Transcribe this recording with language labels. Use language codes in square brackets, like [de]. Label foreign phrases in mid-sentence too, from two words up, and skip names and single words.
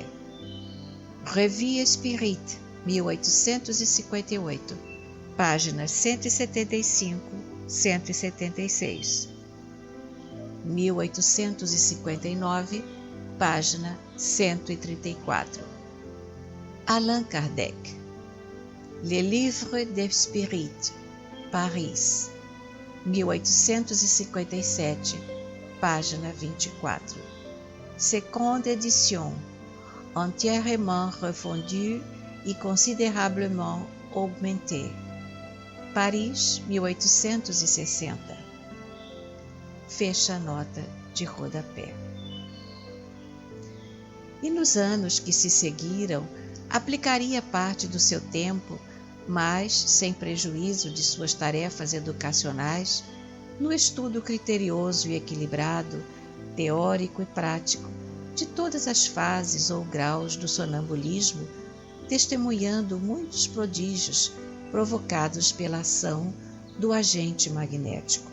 [pt] Revue Spirit, 1858, páginas 175 176. 1859, página 134. Allan Kardec. Les Livres d'Esprit, Paris, 1857, página 24. [fr] Seconde édition, entièrement refondue e considérablement augmentée. Paris, 1860. [pt] Fecha a nota de rodapé. E nos anos que se seguiram, aplicaria parte do seu tempo, mas sem prejuízo de suas tarefas educacionais, no estudo criterioso e equilibrado, teórico e prático, de todas as fases ou graus do sonambulismo, testemunhando muitos prodígios provocados pela ação do agente magnético.